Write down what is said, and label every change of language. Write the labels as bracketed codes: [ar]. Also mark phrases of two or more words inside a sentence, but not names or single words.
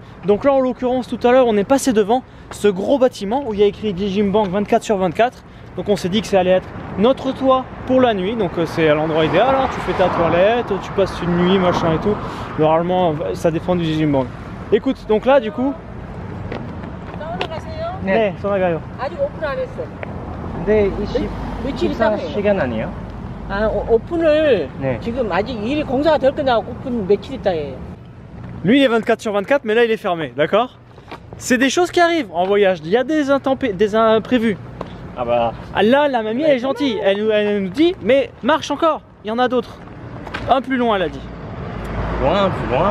[fr] Donc là en l'occurrence tout à l'heure on est passé devant ce gros bâtiment où il y a écrit jijimbang 24/24. Donc on s'est dit que ça allait être notre toit pour la nuit. Donc c'est à l'endroit idéal, hein. Tu fais ta toilette, tu passes une nuit machin et tout. Normalement ça dépend du jijimbang. Écoute, donc là du coup [ko] 네, 전화가요. 아직 오픈 안 했어. 네, 며칠 있다고 해요. 시간 아니에요? 아, 오픈을 네. 지금 아직 일이 공사가 될 거냐고 오픈 며칠 있다 해요. [fr] Lui il est 24/24 mais là il est fermé, d'accord? C'est des choses qui arrivent en voyage, il y a des imprévus. Ah bah. Là la mamie elle est gentille, elle nous dit mais marche encore, il y en a d'autres. Un plus loin elle a dit. Loin, plus loin.